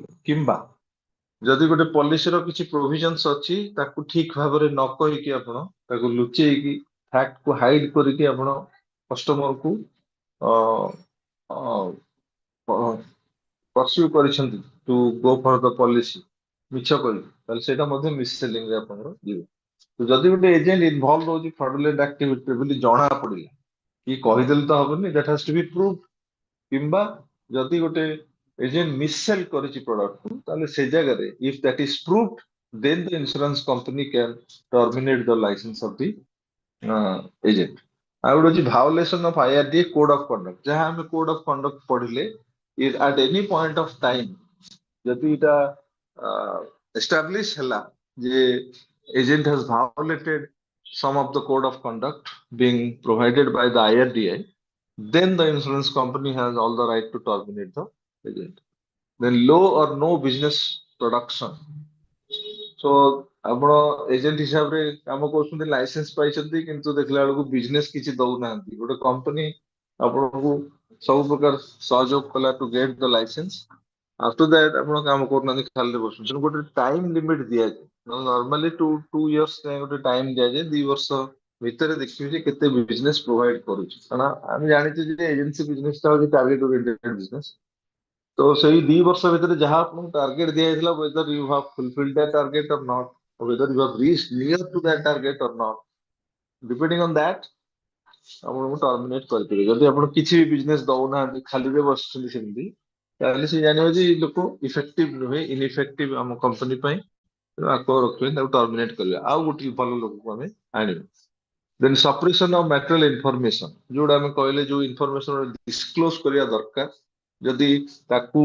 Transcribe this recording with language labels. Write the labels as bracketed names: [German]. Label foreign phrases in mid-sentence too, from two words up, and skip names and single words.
[Odia] କିମ୍ବା ଯଦି ଗୋଟେ ପଲିସିର କିଛି ପ୍ରୋଭିଜନ୍ସ ଅଛି ତାକୁ ଠିକ ଭାବରେ ନ କହିକି ଆପଣ ତାକୁ ଲୁଚେଇକି [English] factku hide [Odia] କରିକି ଆପଣ [English] customerku persuade [Odia] କରିଛନ୍ତି [English] to go for the policy, [Odia] ମିଛ କରିକି, ତାହେଲେ ସେଇଟା ମଧ୍ୟ ମିସ୍-ସେଲିଂରେ ଆପଣଙ୍କର ଯିବ. ଯଦି ଗୋଟେ ଏଜେଣ୍ଟ ଇନଭଲ୍ଭ ରହୁଛି [English] fraudulent activityre [Odia] ବୋଲି ଜଣା ପଡିଲା, କି କହିଦେଲେ ତ ହବନି, [English] that has to be proved. [Odia] କିମ୍ବା ଯଦି ଗୋଟେ [English] agent missell [Odia] କରିଛି product କୁ ତାହେଲେ ସେ ଜାଗାରେ [English] if that is proved then the insurance company can terminate the license of the agent. [Odia] ଆଉ ଗୋଟେ ଅଛି [English] violation of IRDA code of conduct [Odia] ଯାହା ଆମେ [English] code of conduct ପଢିଲେ is at any point of time [Odia] ଯଦି ଏଟା [English] establish [Odia] ହେଲା ଯେ [English] agent has violated some of the code of conduct being provided by the IRDA, then the insurance company has all the right to terminate the agent. Then low or no business production. [Odia] So ଆପଣ ଏଜେଣ୍ଟ ହିସାବରେ କାମ କରୁଛନ୍ତି ଲାଇସେନ୍ସ ପାଇଛନ୍ତି କିନ୍ତୁ ଦେଖିଲା ବେଳକୁ ବିଜନେସ କିଛି ଦଉନାହାନ୍ତି ଗୋଟେ କମ୍ପାନୀ ଆପଣଙ୍କୁ ସବୁ ପ୍ରକାର ସହଯୋଗ କଲା [English] to get the license after that [Odia] ଆପଣ କାମ କରୁନାହାନ୍ତି ଖାଲିରେ ବସୁଛନ୍ତି ତେଣୁ ଗୋଟେ [English] time limit [Odia] ଦିଆଯାଏ [English] normally two years [Odia] ଯାଏଁ ଗୋଟେ ଟାଇମ ଦିଆଯାଏ 2 ବର୍ଷ ଭିତରେ ଦେଖିବେ ଯେ କେତେ [English] business provide [Odia] କରୁଛି କାରଣ ଆମେ ଜାଣିଛୁ ଯେ [English] agency businessta ହଉଛି target oriented business [Odia] ତ ସେଇ 2 ବର୍ଷ ଭିତରେ ଯାହା ଆପଣଙ୍କୁ ଟାର୍ଗେଟ ଦିଆଯାଇଥିଲା [English] whether you have fulfilled that target or not or whether you have reached near to that target or not depending on [Odia] that ଆପଣଙ୍କୁ ଟର୍ମିନେଟ କରିପାରିବେ ଯଦି ଆପଣ କିଛି ବି ବିଜନେସ ଦଉନାହାନ୍ତି ଖାଲିରେ ବସୁଛନ୍ତି ସେମିତି ତାହେଲେ ସେ ଜାଣିବ ଯେ ଏଇ ଲୋକ ଇଫେକ୍ଟିଭ ନୁହେଁ ଇନଇଫେକ୍ଟିଭ ଆମ କମ୍ପାନୀ ପାଇଁ ତେଣୁ ଆକୁ ରଖିବେ ତାକୁ ଟର୍ମିନେଟ କରିବେ ଆଉ ଗୋଟେ ଭଲ ଲୋକକୁ ଆମେ ଆଣିବୁ [English] then suppression of material information [Odia] ଯୋଉଟା ଆମେ କହିଲେ ଯୋଉ [English] information disclose [Odia] କରିବା ଦରକାର ଯଦି ତାକୁ